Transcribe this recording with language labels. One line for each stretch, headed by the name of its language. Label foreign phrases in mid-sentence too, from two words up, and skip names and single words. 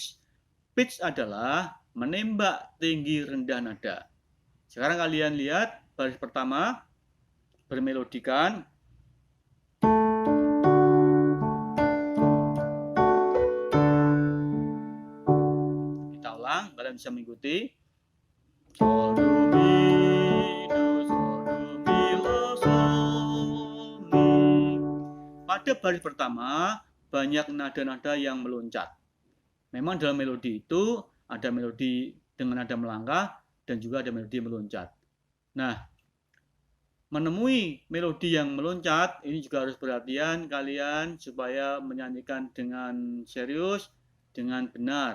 Indonesian: Pitch adalah menembak tinggi rendah nada. Sekarang kalian lihat baris pertama bermelodikan. Kita ulang, kalian bisa mengikuti. Sol, do, mi, do, sol, do, mi, la, sol, mi. Pada baris pertama banyak nada-nada yang meloncat. Memang dalam melodi itu ada melodi dengan nada melangkah dan juga ada melodi meloncat. Nah, menemui melodi yang meloncat ini juga harus perhatian kalian supaya menyanyikan dengan serius, dengan benar.